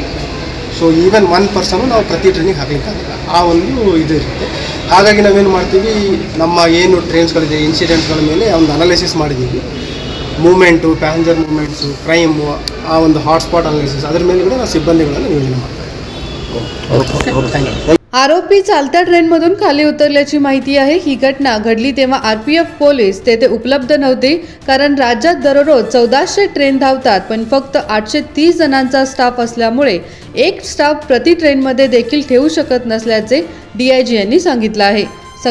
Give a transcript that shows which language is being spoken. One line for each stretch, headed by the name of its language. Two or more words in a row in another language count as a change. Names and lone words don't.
English: so even 1 person
Kannada: ನಾವು ಪ್ರತಿ ಟ್ರೈನಿಗೆ ಹಾಕಲಿಕ್ಕಾಗಲ್ಲ, ಆ ಒಂದು ಇದು ಇರುತ್ತೆ। ಹಾಗಾಗಿ ನಾವೇನು ಮಾಡ್ತೀವಿ, ನಮ್ಮ ಏನು ಟ್ರೈನ್ಸ್ಗಳಿದೆ ಇನ್ಸಿಡೆಂಟ್ಸ್ಗಳ ಮೇಲೆ ಒಂದು ಅನಾಲಿಸಿಸ್ ಮಾಡಿದ್ದೀವಿ। ಮೂವ್ಮೆಂಟು,
English: passenger movements,
Kannada: ಕ್ರೈಮು, ಆ ಒಂದು
English: hotspot analysis,
Kannada: ಅದರ ಮೇಲೆ ಕೂಡ ನಾವು ಸಿಬ್ಬಂದಿಗಳನ್ನು ನಿಯೋಜನೆ ಮಾಡ್ತಾ ಇದ್ದೀವಿ।
Marathi: आरोपी चालत्या ट्रेनमधून खाली उतरल्याची माहिती आहे। ही घटना घडली तेव्हा आरपीएफ पोलीस तेथे उपलब्ध नव्हते, कारण राज्यात दररोज 1400 ट्रेन धावतात, पण फक्त 830 जणांचा स्टाफ असल्यामुळे एक स्टाफ प्रति ट्रेनमध्ये देखील ठेवू शकत नसल्याचे DIG यांनी सांगितलं आहे।